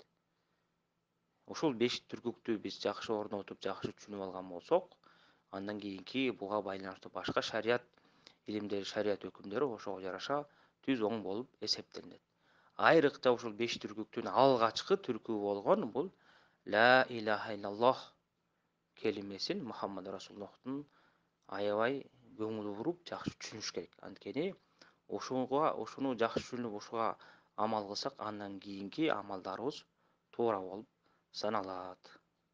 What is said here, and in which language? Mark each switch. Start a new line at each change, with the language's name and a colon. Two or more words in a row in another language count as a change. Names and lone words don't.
Kyrgyz: Ушул 5 түркүктү биз жакшы орнотуп, жакшы түшүнүп алган болсок, андан кийинки буга байланыштуу башка шарият илимдери, шарият өкүмдөрү ошого жараша түз оң болуп эсептелинет. Айрыкча ушул 5 түркүктүн алгачкы түркүгү болгон бул
Arabic: لا إله إلا الله
Kyrgyz: келимесин Мухаммад расулуллахтын аябай көңүл буруп, жакшы түшүнүш керек. Анткени ушуну жакшы түшүнүп, ушуга амал кылсак, андан кийинки амалдарыбыз туура болуп саналат.